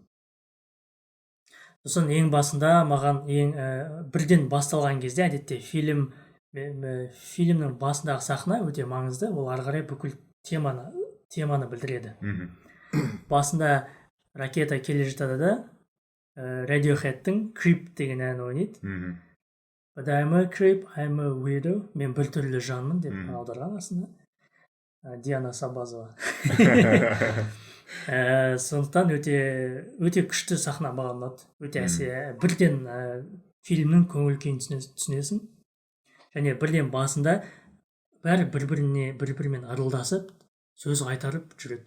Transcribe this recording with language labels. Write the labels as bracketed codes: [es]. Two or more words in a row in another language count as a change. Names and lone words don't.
[kk] Сосын ең басында маған бірден басталған кезде әдетте фильмнің басындағы сахна өте маңызды. Ол ары қарай бүкіл теманы білдіреді. Басында ракета келе жатады да Radiohead'тің Creep деген ән ойнайды. [en] But I'm a creep, I'm a weirdo. [kk] Мен бір түрлі жанмын деп аударған астында. Диана Сабазова. Сондықтан өте күшті сахна маған ұнады. Өте бірден фильмнің көңіл күйін түсінесің. Және бірден басында бәрі бір-бірімен арылдасып, сөз қайтарып жүреді.